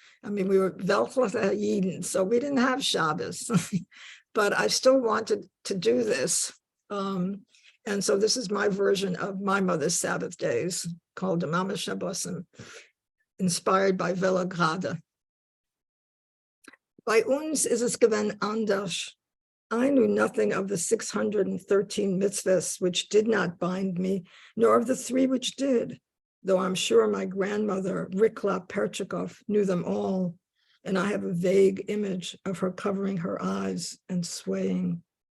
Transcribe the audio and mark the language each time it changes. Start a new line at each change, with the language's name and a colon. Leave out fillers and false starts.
English: I mean, we were Velchlach Yidden, so we didn't have Shabbos, but I still wanted to do this. And so this is my version of My Mother's Sabbath Days, called Domama Shabbosim, inspired by Vela Grada.
Yiddish: Bei uns ist es gewesen anders.
English: I knew nothing of the 613 mitzvahs which did not bind me, nor of the 3 which did, though I'm sure my grandmother, Rikla Perchikov, knew them all, and I have a vague image of her covering her eyes and swaying.